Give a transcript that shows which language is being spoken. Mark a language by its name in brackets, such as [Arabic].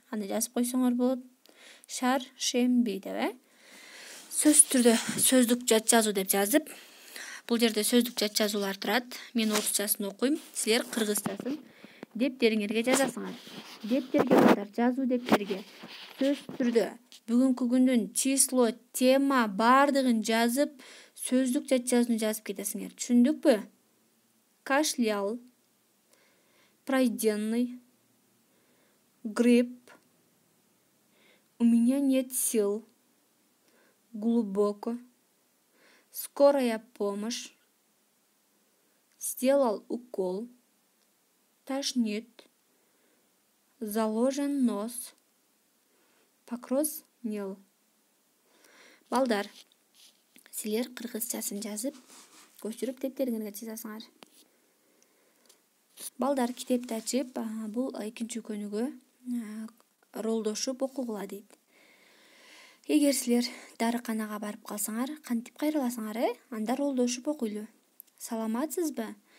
[Kyrgyz] Аны жазып койсоңор болот. Шаршемби деп, сөзсүз түрдө сөздүк жат жазуу деп жазып, бул жерде сөздүк жат жазуулар турат. Мен орусчасын окуйм, силер кыргызчасын дептериңерге жазасыңар. Дептерге балдар, жазуу дептерге сөзсүз түрдө бүгүнкү күндүн число, тема баардыгын жазып, сөздүк жат жазууну жазып кетесиңер. Түшүндүкпү? [Russian] Кашлял, пройденный, грипп, у меня нет сил, глубоко, скорая помощь, сделал укол, тошнит, заложен нос, покраснел. [Kyrgyz] Балдар, силер кыргызчасын жазып, көчүрүп дептериңерге жазасыңар. Балдар, китепти ачып, бул 2 көнүгө ролдошуп окугула дейт. Эгер силер дарыканага барып калсаңар, кантип кайрыласыңар, Анда ролдошуп окуйлу. Саламатсызбы?